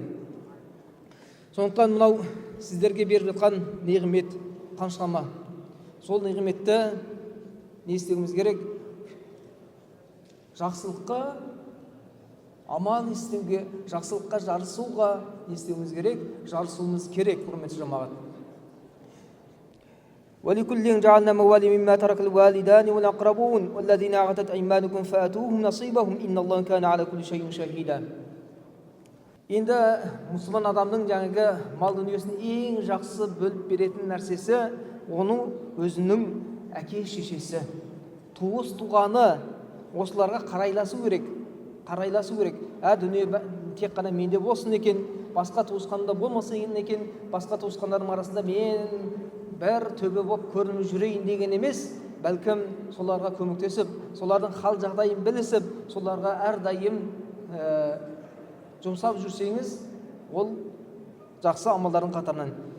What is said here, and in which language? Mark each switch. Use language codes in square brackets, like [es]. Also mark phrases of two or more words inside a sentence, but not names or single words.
[kk] Сондықтан мынау сіздерге беріп жатқан неғмет қаншама. Сол неғметті не істеуіміз керек? Жақсылыққа амал істеуге, жақсылыққа жарысуға не істеуіміз керек? Жарысуымыз керек, құрметті жамағат. [ar] ولكل جعلنا موالي مما ترك الوالدان والأقربون والذين عقدت أيمانكم فآتوهم نصيبهم إن الله كان على كل شيء شهيدا. [kk] Енді мұсылман адамның жаңағы мал дүниесін ең жақсы бөліп беретін нәрсесі оның өзінің әке шешесі, туыс туғаны, осыларға қарайласу керек. Дүние тек қана менде болсын екен, басқа туысқанда болмасын екен, басқа туысқандардың арасында мен бір төбе болып көрініп жүрейін деген емес, бәлкім соларға көмектесіп, солардың хал жағдайын білісіп, соларға әрдайым жұмсап жүрсеңіз, ол жақсы амалдардың қатарынан.